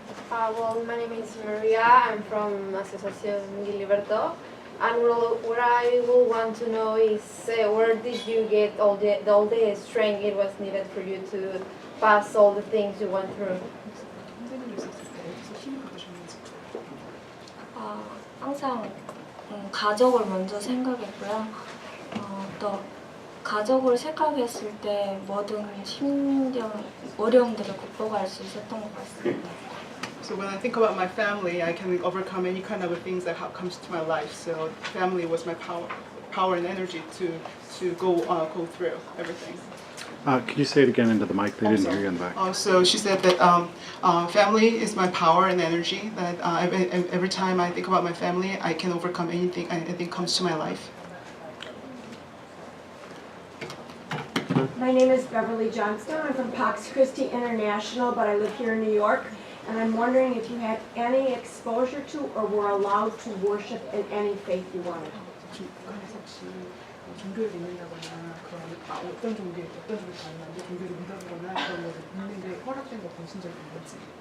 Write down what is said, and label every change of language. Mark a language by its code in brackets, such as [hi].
[en] Well, my name is Maria. I'm from Asociación Gilberto. And what I will want to know is where did you get all the strength it was needed for you to pass all the things you went through? [ko] 선생님이 있었을 때 어디서 힘을 받으셨는지. 항상 가족을 먼저 생각했고요. 또 가족을 생각했을 때 모든 힘든 어려움들을 극복할 수 있었던 것 같습니다. [en] So when I think about my family, I can overcome any kind of things that comes to my life. So family was my power and energy to go through everything. Could you say it again into the mic? They Oh, didn't sorry. hear you in the back. So she said that family is my power and energy. That every time I think about my family, I can overcome anything comes to my life. My name is Beverly Johnstone. I'm from Pax Christi International, but I live here in New York. And I'm wondering if you had any exposure to or were allowed to worship in any faith you wanted. [ko] 중간에서 혹시 종교를 믿는다거나 그런 어떤 종교에 가는지 종교를 믿어보거나 그런 것을 믿는데 허락된 거 보신 적이 있는지.